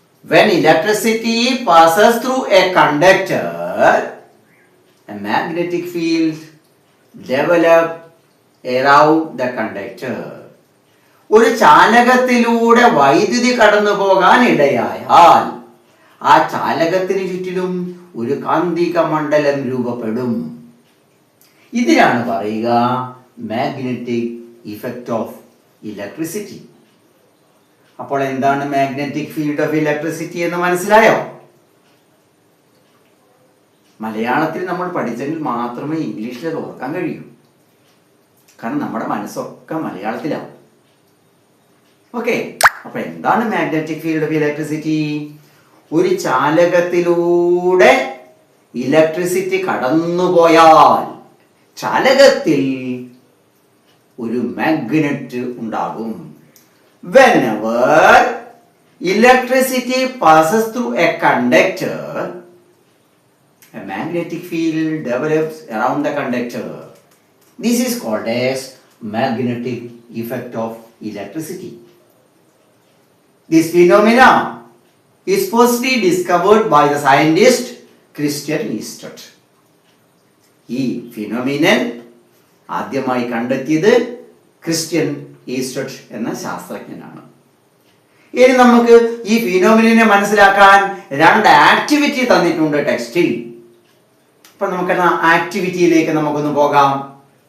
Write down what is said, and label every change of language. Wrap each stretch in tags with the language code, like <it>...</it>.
<en>When electricity passes through a conductor, a magnetic field develops around the conductor.</en> <ml>ഒരു ചാലകത്തിലൂടെ വൈദ്യുതി കടന്നു പോകാൻ ഇടയായാൽ ആ ചാലകത്തിന് ചുറ്റിലും ഒരു കാന്തിക മണ്ഡലം രൂപപ്പെടും. ഇതിനാണ് പറയുക മാഗ്നറ്റിക് ഇഫക്റ്റ് ഓഫ് ഇലക്ട്രിസിറ്റി. അപ്പോൾ എന്താണ് മാഗ്നറ്റിക് ഫീൽഡ് ഓഫ് ഇലക്ട്രിസിറ്റി എന്ന് മനസ്സിലായോ? മലയാളത്തിൽ നമ്മൾ പഠിച്ചെങ്കിൽ മാത്രമേ ഇംഗ്ലീഷിൽ അത് ഓർക്കാൻ കഴിയൂ. കാരണം നമ്മുടെ മനസ്സൊക്കെ മലയാളത്തിലാവും. ഓക്കെ, അപ്പൊ എന്താണ് മാഗ്നറ്റിക് ഫീൽഡ് ഓഫ് ഇലക്ട്രിസിറ്റി? ഒരു ചാലകത്തിലൂടെ ഇലക്ട്രിസിറ്റി കടന്നുപോയാൽ ചാലകത്തിൽ ഒരു മാഗ്നറ്റ് ഉണ്ടാകും.</ml> <en>Whenever electricity passes through a conductor, a magnetic field develops around the conductor. This is called as magnetic effect of electricity. This phenomena is firstly discovered by the scientist Christian Eastwood.</en> <ml>ഈ phenomenon ആദ്യമായി കണ്ടെത്തിയത് Christian Eastwood എന്ന ശാസ്ത്രജ്ഞനാണ്. ഇനി നമുക്ക് ഈ ഫിനോമിനെ മനസ്സിലാക്കാൻ രണ്ട് ആക്ടിവിറ്റി തന്നിട്ടുണ്ട് ടെക്സ്റ്റിൽ. അപ്പൊ നമുക്ക് ആക്ടിവിറ്റിയിലേക്ക് നമുക്കൊന്ന് പോകാം.</ml>